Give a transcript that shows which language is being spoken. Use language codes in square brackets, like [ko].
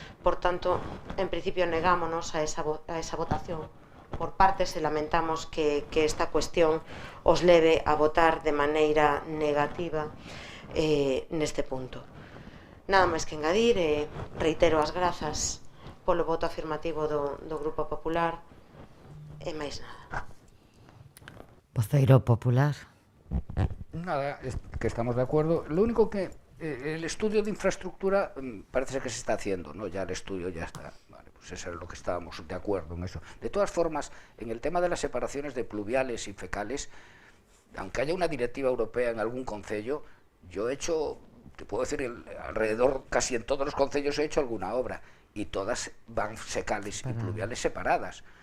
[gl] Por tanto, en principio negámonos a esa votación por partes e lamentamos que esta cuestión os leve a votar de maneira negativa neste punto. Nada máis que engadir, reitero as grazas polo voto afirmativo do Grupo Popular e máis nada. Voceiro Popular. [es] Nada, es que estamos de acuerdo. Lo único que el estudio de infraestructura parece que se está haciendo, ¿no? Ya el estudio ya está. Vale, pues eso es lo que estábamos de acuerdo en eso. De todas formas, en el tema de las separaciones de pluviales y fecales, aunque haya una directiva europea en algún concello, yo he hecho, te puedo decir, alrededor, casi en todos los concellos he hecho alguna obra, y todas van fecales y pluviales separadas.